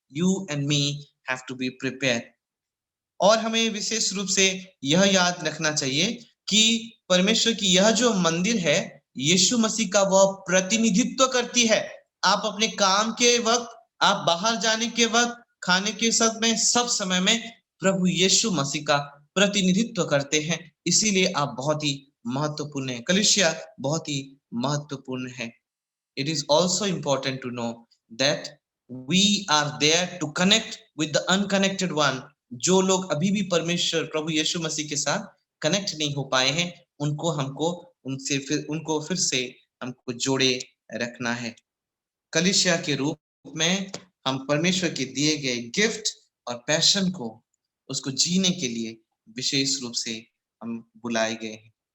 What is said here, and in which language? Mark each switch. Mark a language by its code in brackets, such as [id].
[en] You and me have to be prepared. [hi] और हमें विशेष रूप से यह याद रखना चाहिए कि परमेश्वर की यह जो मंदिर है, यीशु मसीह का वह प्रतिनिधित्व करती है। आप अपने काम के वक्त, आप बाहर जाने के वक्त, खाने के समय, सब समय में प्रभु यीशु मसीह का प्रतिनिधित्व करते हैं। इसीलिए आप बहुत ही महत्वपूर्ण है, कलीसिया बहुत ही महत्वपूर्ण है। [en] It is also important to know that we are there to connect with the unconnected one। [hi] जो लोग अभी भी परमेश्वर प्रभु यीशु मसीह के साथ कनेक्ट नहीं हो पाए हैं, उनको फिर से हमको जोड़े रखना है। कलीसिया के रूप में हम परमेश्वर के दिए गए गिफ्ट और पैशन को, उसको जीने के लिए विशेष रूप से हम बुलाए गए हैं।